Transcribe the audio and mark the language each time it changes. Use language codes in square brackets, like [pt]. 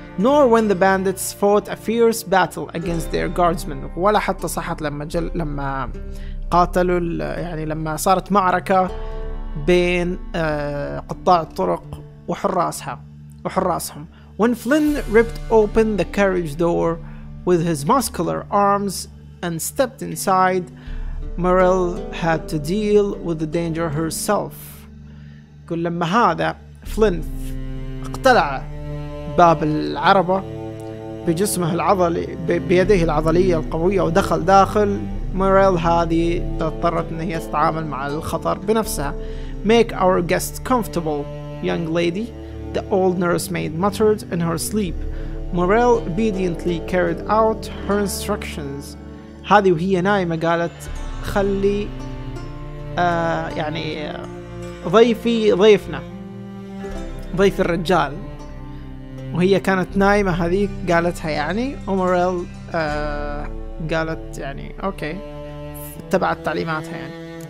[en] Nor when the bandits fought a fierce battle against their guardsmen. [ar] ولا حتى صحت لما قاتلوا يعني لما صارت معركة بين قطاع الطرق وحراسهم. [en] When Flynn ripped open the carriage door with his muscular arms and stepped inside, Morel had to deal with the danger herself. [ar] يقول لما هذا فلين اقتلع باب العربة بجسمه العضلي بيديه العضلية القوية ودخل داخل، موريل هذه اضطرت ان هي تتعامل مع الخطر بنفسها. [en] Make our guests comfortable, young lady, the old nursemaid muttered in her sleep. Morel obediently carried out her instructions. [ar] هذه وهي نايمة قالت خلي يعني ضيفنا ضيف الرجال، وهي كانت نايمة هذيك قالتها يعني، وموريل قالت يعني اوكي اتبعت تعليماتها يعني.